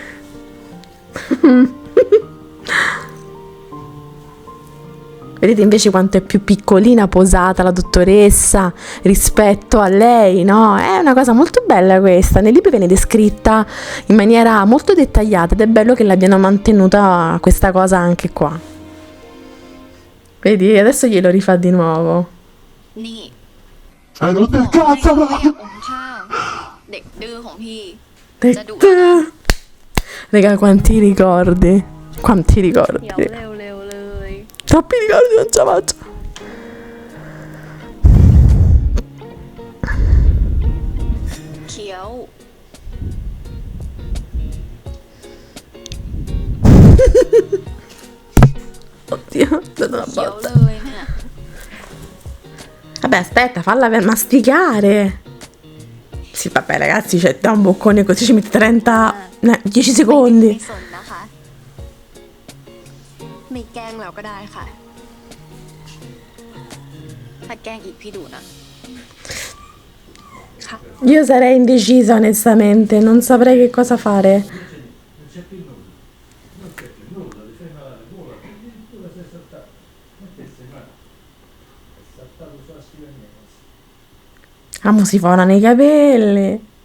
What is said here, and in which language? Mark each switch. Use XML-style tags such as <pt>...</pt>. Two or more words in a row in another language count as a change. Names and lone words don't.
<it>Vedete invece quanto è più piccolina, posata la dottoressa rispetto a lei, no? È una cosa molto bella questa. Nel libro viene descritta in maniera molto dettagliata ed è bello che l'abbiano mantenuta questa cosa anche qua. Vedi, adesso glielo rifà di nuovo.</it> <th>นี่</th> <it>Non del cazzo!</it> <th>อมข้าวเด็กดื้อของพี่</th> <it>Raga, quanti ricordi. Quanti ricordi.</it> <th>เดี๋ยวเร็วๆเลย</th> <it>Troppi ricordi, non ce la faccio. Chiếu. Oddio, ho dato una</it> <th>เขียว</th> <it>botta.</it> <th>เลยเนี่ย</th> <it>Vabbè, aspetta, falla per masticare. Sì, vabbè, ragazzi, c'è da un boccone così ci metti 30, 10 secondi.</it> <th>ไม่สนนะคะไม่แกล้งแล้วก็ได้ค่ะถ้าแกล้งอีกพี่ดุนะ ค่ะ</th> <it>Io sarei indecisa, onestamente, non saprei che cosa fare. Amo si fa nei capelli.</it>